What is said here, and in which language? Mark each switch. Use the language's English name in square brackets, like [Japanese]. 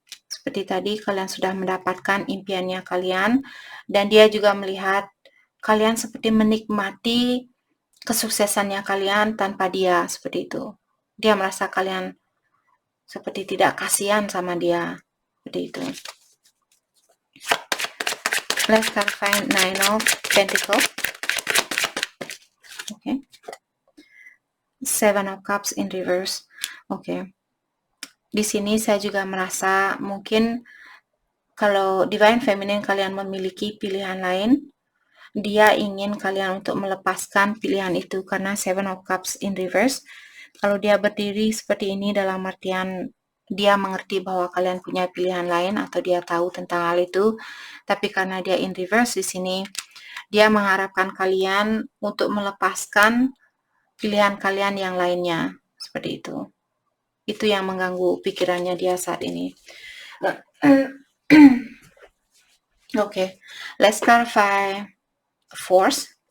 [Indonesian] Seperti tadi kalian sudah mendapatkan impiannya kalian, dan dia juga melihat kalian seperti menikmati kesuksesannya kalian tanpa dia, seperti itu. Dia merasa kalian seperti tidak kasihan sama dia, seperti itu. [English] Let's clarify 9 of Pentacles. Okay. 7 of Cups in reverse. Okay. [Indonesian] Di sini saya juga merasa mungkin kalau divine feminine kalian memiliki pilihan lain, dia ingin kalian untuk melepaskan pilihan itu, karena 7 of Cups in reverse. Kalau dia berdiri seperti ini dalam artian dia mengerti bahwa kalian punya pilihan lain atau dia tahu tentang hal itu, tapi karena dia [English] in reverse [Indonesian] di sini, dia mengharapkan kalian untuk melepaskan pilihan kalian yang lainnya, seperti itu. Itu yang mengganggu pikirannya dia saat ini. [English] Okay, let's clarify force.